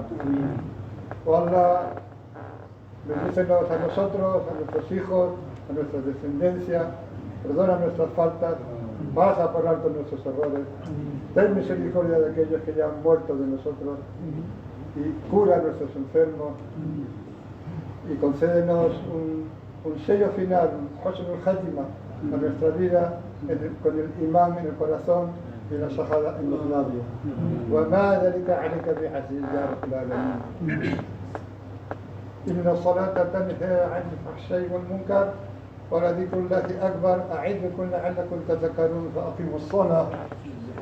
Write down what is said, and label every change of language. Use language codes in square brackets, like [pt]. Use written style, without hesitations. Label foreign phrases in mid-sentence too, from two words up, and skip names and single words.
[es] O Allah, bendícenos a nosotros, a nuestros hijos, a nuestra descendencia, perdona nuestras faltas, pasa por alto nuestros errores, ten misericordia de aquellos que ya han muerto de nosotros y cura a nuestros enfermos y concédenos un sello final, un [ar] حسن الخاتمة [es] a nuestra vida con el imán en el corazón y la shahada en los labios. [ar] وما ذلك عليك بعزيز يا رب العالمين. إن الصلاة تنهى عن الفحشاء والمنكر ولذكر الله أكبر. أعظكم لعلكم تذكرون فأقيموا الصلاة